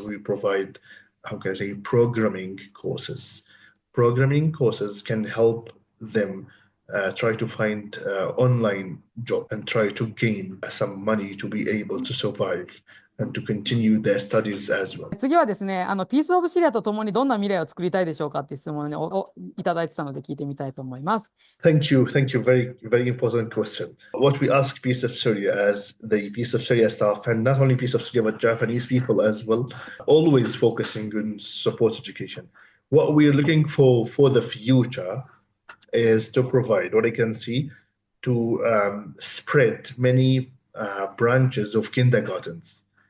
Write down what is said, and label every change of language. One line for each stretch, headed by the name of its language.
English: We provide, how can I say, programming courses. Programming courses can help them try to find online job and try to gain some money to be able to survive and to continue their studies as well.
Japanese: 次はですね、ピースオブシリアとともにどんな未来を作りたいでしょうかっていう質問をいただいてたので聞いてみたいと思います。
English: Thank you. Very, very important question. What we ask Piece of Syria as the Piece of Syria staff, and not only Piece of Syria, but Japanese people as well, always focusing on support education. What we're looking for the future is to provide, what I can see, to spread many branches of kindergartens.